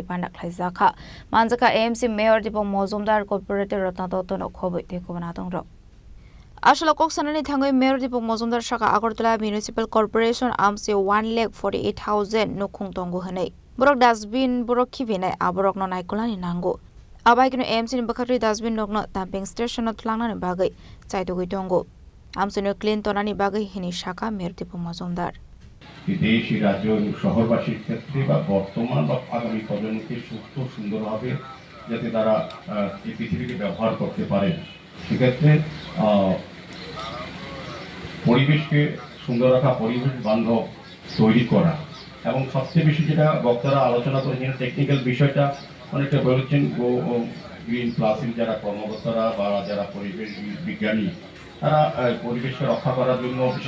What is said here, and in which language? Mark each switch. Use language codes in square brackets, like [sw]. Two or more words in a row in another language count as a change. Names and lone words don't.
[trp] pandak laizaka manjaka AMC Mayor Dipong Mozumdar Corporator Ratnato no khoboi tekobana tongrok Ashala koksanani thangoi Mayor Dipong Mozumdar Shaka Agartala Municipal Corporation amse 1,48,000 no khungtongo hanai borok dustbin borok khibinai aborok no naikolani nango abai kino AMC ni bakhatri dustbin nokno [en] dumping station [trp] no thlangna ni bagai chaitogoi tongo আমসুনের ক্লিন তনানি বাগৈ হিনি শাখা মেয়র দীপক মজুমদার [bn] দেশ রাজ্য এবং শহরবাসীর ক্ষেত্রে বা বর্তমান বা আগামী প্রজন্মকে সুস্থ সুন্দরভাবে যাতে তারা এই পৃথিবীকে ব্যবহার করতে পারে সেক্ষেত্রে পরিবেশকে সুন্দর রাখা পরিবেশ বান্ধব তৈরি করা এবং সবচেয়ে বেশি যেটা বক্তারা আলোচনা করেছেন টেকনিক্যাল বিষয়টা অনেকটা বলেছেন গ্রিন প্লাসের যারা কর্মকর্তারা বা যারা পরিবেশ বিজ্ঞানী তারা পরিবেশকে রক্ষা করার জন্য বিশেষ